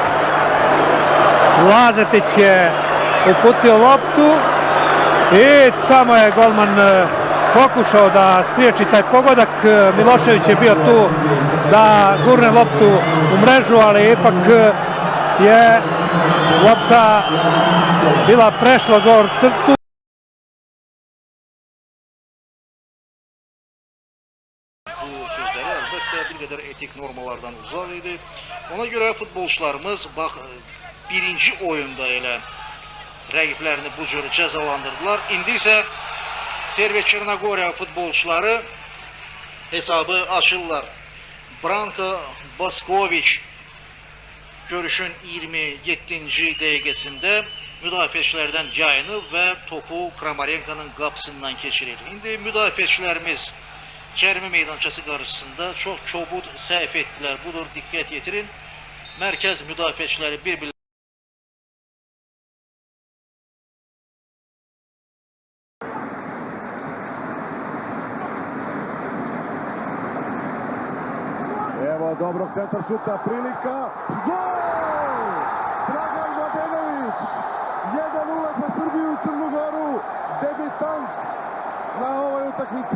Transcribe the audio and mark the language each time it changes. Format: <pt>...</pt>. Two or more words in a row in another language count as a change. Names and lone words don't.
<sr>Lazetić je uputio loptu i tamo je golman pokušao da spriječi taj pogodak. Milošević je bio tu da gurne loptu u mrežu, ali ipak je lopta bila prešla gor crtu.</sr> <az>Bu sözleri elbette bir kadar etik normalardan uzak idi. Ona göre futbolçularımız birinci oyunda elə rəqiblərini bu cür cəzalandırdılar. İndi isə Serbiya Çernogoriya futbolçuları hesabı açırlar. Branko Bosković görüşün 27-ci dəqiqəsində müdafiəçilərdən yayınıb və topu Kramarenko'nun qapısından keçirir. İndi müdafiəçilərimiz cərimə meydançası qarşısında çox kobud səhv etdilər. Budur, diqqət yetirin. Mərkəz müdafiəçiləri bir-birlərini</az> <sr>Evo dobrog centar šuta, prilika, gol! Dragan Mladenović, 1:0 za Srbiju i Crnu Goru, debitant na ovoj utakmici.</sr>